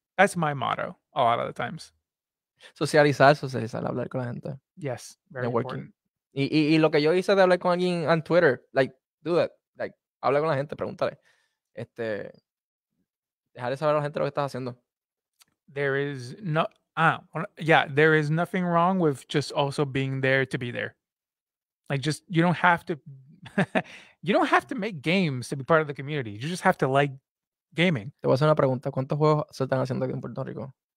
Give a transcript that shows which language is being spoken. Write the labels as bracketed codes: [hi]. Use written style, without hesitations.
[en] That's my motto a lot of the times. [es] Socializar, hablar con la gente. [en] Yes, very important. [es] Y lo que yo hice de hablar con alguien en Twitter, [en] like, do that. [es] Like, habla con la gente, pregúntale. Dejarle saber a la gente lo que estás haciendo. [en] there is there is nothing wrong with just also being there to be there. Like, just you don't have to you don't have to make games to be part of the community. You just have to like gaming. [es] Te voy a hacer una pregunta. ¿Cuántos juegos se están haciendo aquí en Puerto Rico?